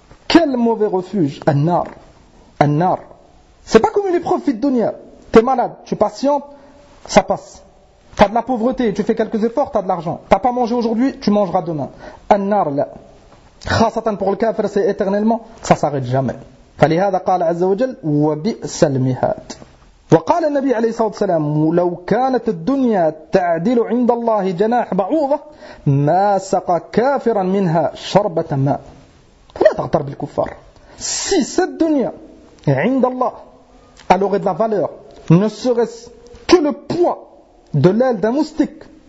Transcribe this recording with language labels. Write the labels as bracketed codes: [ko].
[fr] Quel mauvais refuge, النار. C'est pas comme une épreuve de dunya. T'es malade, tu patientes, ça passe. T'as de la pauvreté, tu fais quelques efforts, t'as de l'argent. T'as pas mangé aujourd'hui, tu mangeras demain. [ar] النار là. خاصةً [fr] pour le kafir, c'est éternellement, ça s'arrête jamais. [ar] فلهذا قال عز وجل وبئس المهاد. وقال النبي عليه الصلاة والسلام لو كانت الدنيا تعدل عند الله جناح بعوضة ما سقى كافرا منها شربة ماء فلا تغتر بالكفار [fr] si cette dunya عند الله elle aurait de la valeur ne serait-ce que le poids de l'aile d'un moustique